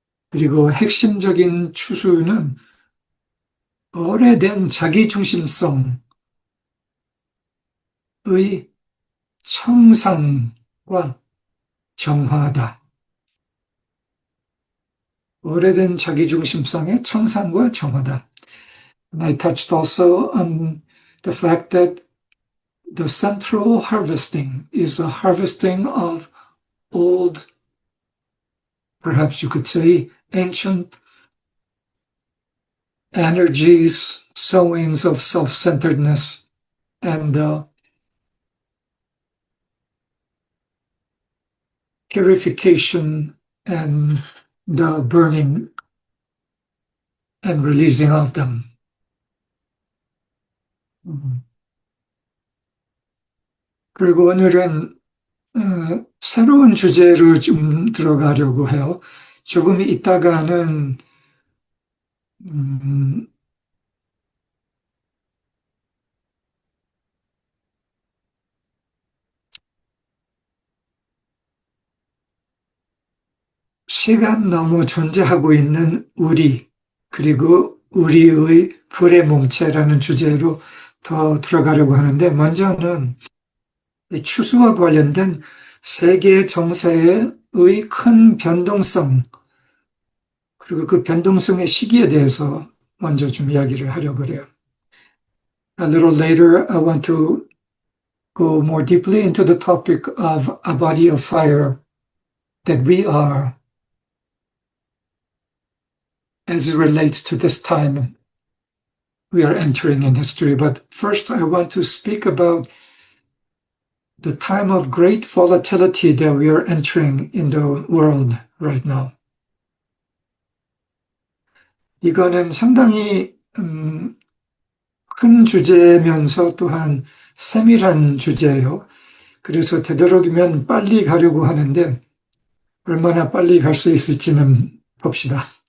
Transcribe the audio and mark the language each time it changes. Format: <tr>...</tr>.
<ko>그리고 핵심적인 추수는 오래된 자기중심성의 청산과 정화다. 오래된 자기중심성의 청산과 정화다.</ko> <en>And I touched also on the fact that the central harvesting is a harvesting of old, perhaps you could say, ancient energies, sowings of self-centeredness, and purification and the burning and releasing of them.</en> <ko>그리고 오늘은 새로운 주제로 좀 들어가려고 해요. 조금 있다가는 시간 너머 존재하고 있는 우리, 그리고 우리의 불의 몸체라는 주제로 더 들어가려고 하는데, 먼저는 이 추수와 관련된 세계 정세의 큰 변동성, 그리고 그 변동성의 시기에 대해서 먼저 좀 이야기를 하려고 그래요.</ko> <en>A little later, I want to go more deeply into the topic of a body of fire that we are as it relates to this time we are entering in history. But first, I want to speak about the time of great volatility that we are entering in the world right now.</en> <ko>이거는 상당히 큰 주제면서 또한 세밀한 주제예요. 그래서 되도록이면 빨리 가려고 하는데 얼마나 빨리 갈 수 있을지는 봅시다.</ko>